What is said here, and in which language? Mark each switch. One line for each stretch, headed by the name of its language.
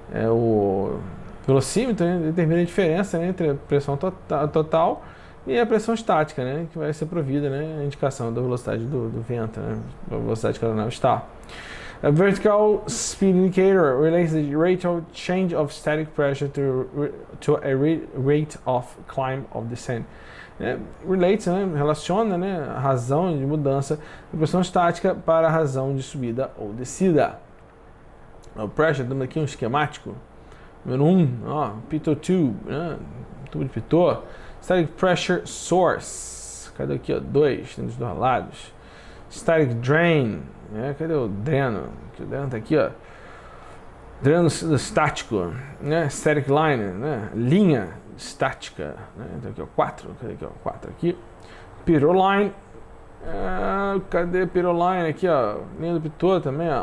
Portuguese: O velocímetro, né, determina a diferença, né, entre a pressão total e a pressão estática, né, que vai ser provida, né, a indicação da velocidade do vento, né, da velocidade que a aeronave está.
English: A vertical speed indicator relates the rate of change of static pressure to a rate of climb of descent.
Portuguese: Relates, né, relaciona, né, a razão de mudança da pressão estática para a razão de subida ou descida. O pressure, temos aqui um esquemático. Número 1, Pitot tube, né? Tubo de Pitot.
English: Static pressure source.
Portuguese: Cadê aqui, 2, tem dos dois lados. Static drain, né? Cadê o dreno? O dreno tá aqui, ó. dreno estático, né? Static line, né? Linha estática, né? Então aqui, ó, 4, cadê aqui, ó, 4 aqui. Pitot line, cadê Pitot line aqui, ó, linha do Pitot também, ó.